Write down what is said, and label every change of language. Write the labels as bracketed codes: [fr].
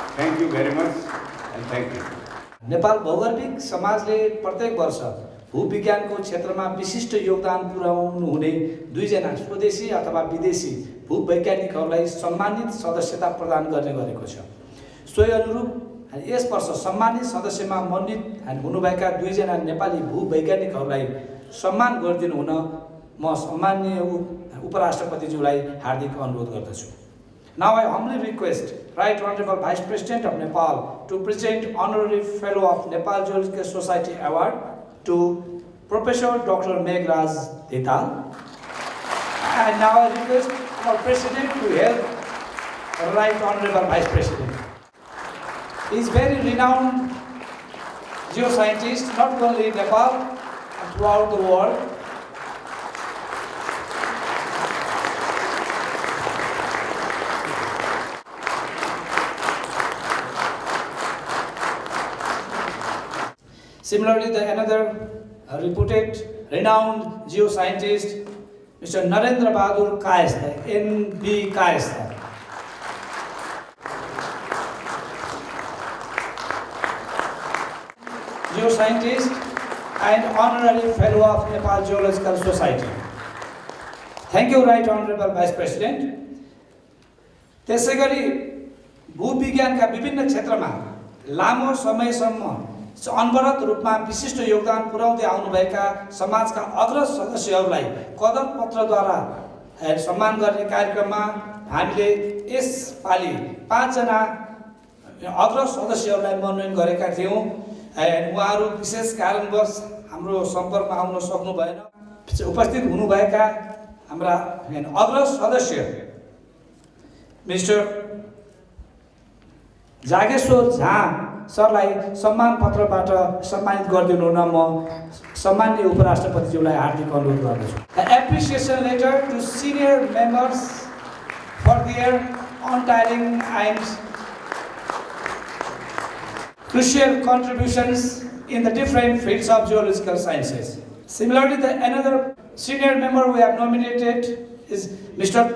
[en] Thank you very much, and thank you. [ne] Nepal भौगोलिक समाजले प्रत्येक वर्ष भूविज्ञानको क्षेत्रमा विशिष्ट योगदान पुर्याउनु हुने 2 जना स्वदेशी अथवा विदेशी भूवैज्ञानिकहरूलाई सम्मानित सदस्यता प्रदान गर्ने गरेको छ। सोही अनुरूप यस वर्ष सम्मानित सदस्यमा मनोनित हुनुभएका 2 जना नेपाली भूवैज्ञानिकहरूलाई सम्मान गरिदिनु हुन म सम्माननीय उपराष्ट्रपतिज्यूलाई हार्दिक अनुरोध गर्दछु। [en] Now I humbly request Right Honorable Vice President of Nepal to present Honorary Fellow of Nepal Geological Society Award to Professor Dr. Meghraj Detal. And now I request our President to help Right Honorable Vice President. He is very renowned geoscientist, not only in Nepal, but throughout the world. Similarly, another reputed, renowned geoscientist, Mr. Narendra Bahadur Kayastha, N.B. Kayastha. Geoscientist and Honorary Fellow of Nepal Geological Society. Thank you, Right Honorable Vice President. [ne] त्यसैगरी भूविज्ञानका विभिन्न क्षेत्रमा लामो समयसम्म अनवरत रूपमा विशिष्ट योगदान पुर्याउँदै आउनुभएका समाजका अग्रज सदस्यहरूलाई कदम पत्रद्वारा सम्मान गर्ने कार्यक्रममा हामीले यसपालि 5 जना अग्रज सदस्यहरूलाई मनोनयन गरेका थियौं। उहाँहरू विशेष कारणवश हाम्रो सम्पर्कमा आउन सक्नु भएन। उपस्थित हुनुभएका हाम्रा अग्रज सदस्य मिस्टर जागेश्वर झा सरलाई सम्मान पत्रबाट सम्मानित गरिदिनु हुन म सम्माननीय उपराष्ट्रपतिज्यूलाई हार्दिक अनुरोध गर्दछु। [en] An appreciation letter to senior members for their untiring and crucial contributions in the different fields of geological sciences. Similarly, another senior member we have nominated is Mr.